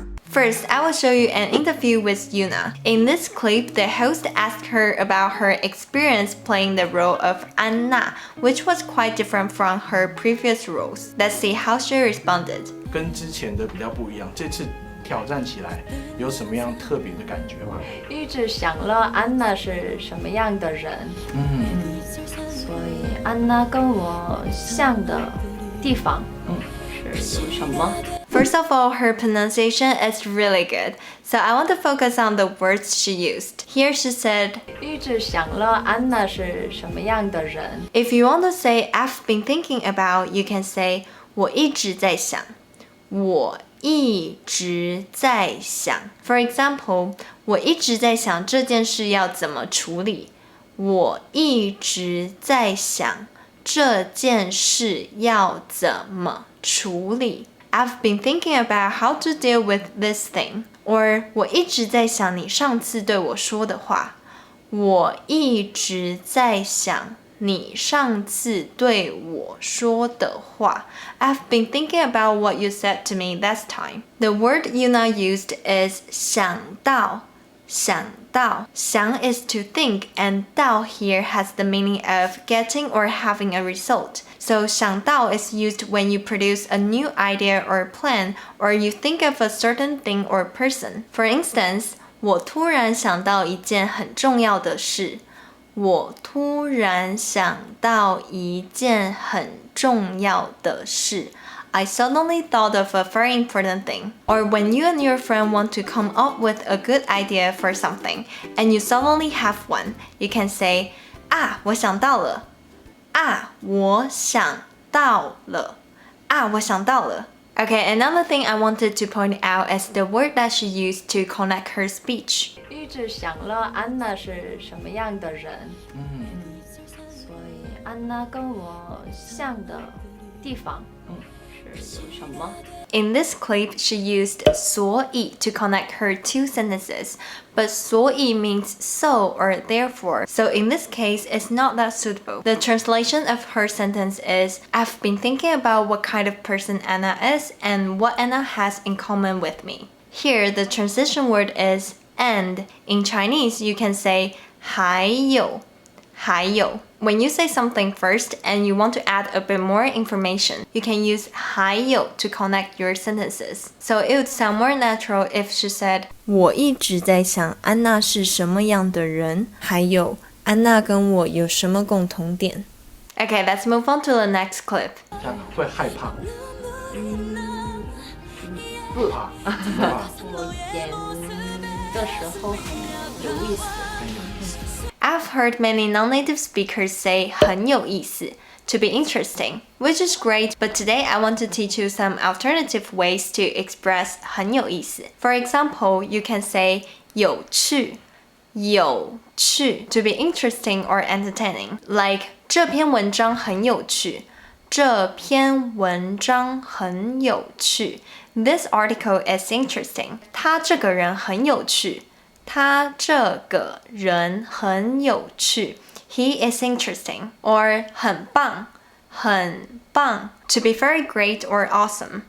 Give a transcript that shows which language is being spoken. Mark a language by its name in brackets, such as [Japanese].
[English] First, I will show you an interview with Yuna. In this clip, the host asked her about her experience playing the role of Anna, which was quite different from her previous roles. Let's see how she responded. [Chinese] 跟之前的比较不一样，这次挑战起来有什么样特别的感觉吗？一直想了安娜是什么样的人，所以安娜跟我像的地方，是有什么？ [English] First of all, her pronunciation is really good, so I want to focus on the words she used. Here she said, [Chinese] 一直想了安娜是什么样的人。 [English] If you want to say I've been thinking about, you can say [Chinese] 我一直在想。我一直在想。 [English] For example, [Chinese] 我一直在想这件事要怎么处理。我一直在想这件事要怎么处理。 [English] I've been thinking about how to deal with this thing. [Chinese] Or 我一直在想你上次对我说的话。我一直在想你上次对我说的话。 [English] I've been thinking about what you said to me last time. The word Yuna used is 想到。 [Chinese] 想到。 [English] 想 is to think, and 到 here has the meaning of getting or having a result. So 想到 is used when you produce a new idea or plan, or you think of a certain thing or person. For instance, [Chinese] 我突然想到一件很重要的事。我突然想到一件很重要的事。 [English] I suddenly thought of a very important thing. Or when you and your friend want to come up with a good idea for something, and you suddenly have one, you can say, [Chinese] 啊，我想到了。啊，我想到了。啊，我想到了。 [English] Okay, another thing I wanted to point out is the word that she used to connect her speech. [Chinese] 一直想了安娜是什么样的人，所以安娜跟我像的地方，是有什么？ [English] In this clip, she used 所以 to connect her two sentences, but 所以 means so or therefore, so in this case, it's not that suitable. The translation of her sentence is, I've been thinking about what kind of person Anna is and what Anna has in common with me. Here, the transition word is and. In Chinese, you can say 还有。还有。 When you say something first and you want to add a bit more information, you can use 还有 to connect your sentences. So it would sound more natural if she said, [Chinese] 我一直在想安娜是什么样的人，还有安娜跟我有什么共同点。 [English] Okay, let's move on to the next clip. [Chinese] 这样会害怕？不怕？不怕？我演的时候很有意思。 [English] I've heard many non-native speakers say 很有意思 to be interesting, which is great, but today I want to teach you some alternative ways to express 很有意思. For example, you can say 有趣 to be interesting or entertaining, like [Chinese] 这篇文章很有趣这篇文章很有趣 [English] This article is interesting. [Chinese] 他这个人很有趣他这个人很有趣 [English] He is interesting. Or 很棒很棒 to be very great or awesome.